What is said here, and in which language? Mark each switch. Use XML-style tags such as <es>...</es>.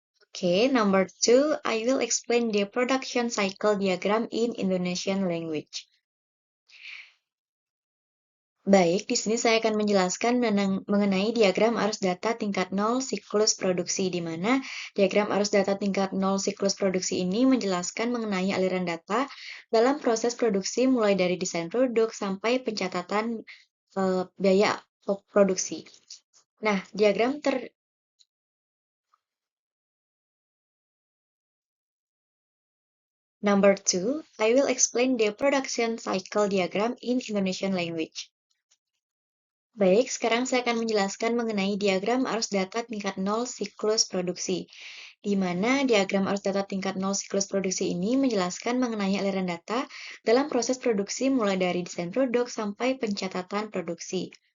<en>Okay, number two, I will explain the production cycle diagram in Indonesian language.</en> <id>Baik, di sini saya akan menjelaskan mengenai diagram arus data tingkat 0 siklus produksi, di mana diagram arus data tingkat 0 siklus produksi ini menjelaskan mengenai aliran data dalam proses produksi mulai dari desain produk sampai pencatatan biaya produksi.</id> <en>Nah, Number two, I will explain the production cycle diagram in Indonesian language.</en> <id>Baik, sekarang saya akan menjelaskan mengenai diagram arus data tingkat 0 siklus produksi, di mana diagram arus data tingkat 0 siklus produksi ini menjelaskan mengenai aliran data dalam proses produksi mulai dari desain produk sampai pencatatan produksi.</id>